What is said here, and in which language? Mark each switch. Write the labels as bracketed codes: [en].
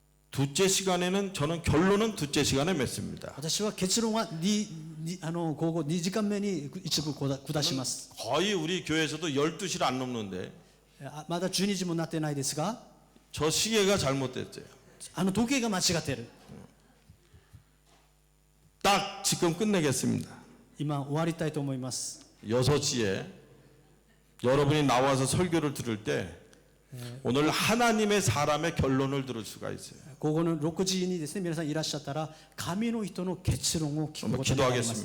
[ko] 둘째 시간에는 저는 결론은 둘째 시간에 맺습니다. [ja] 私は結論は午後2時間目に一部下します。 [ko] 거의 우리 교회에서도 12시를 안 넘는데 [ja] まだ12時もなってないですが、 [ko] 저 시계가 잘못됐어요. [ja] 時計が間違っている。 [ko] 딱 지금 끝내겠습니다. [ja] 今終わりたいと思います。 [ko] 6시에 여러분이 나와서 설교를 들을 때 오늘 하나님의 사람의 결론을 들을 수가 있어요. [ja] 午後の6時にですね、皆さんいらっしゃったら神の人の結論を聞くことができます。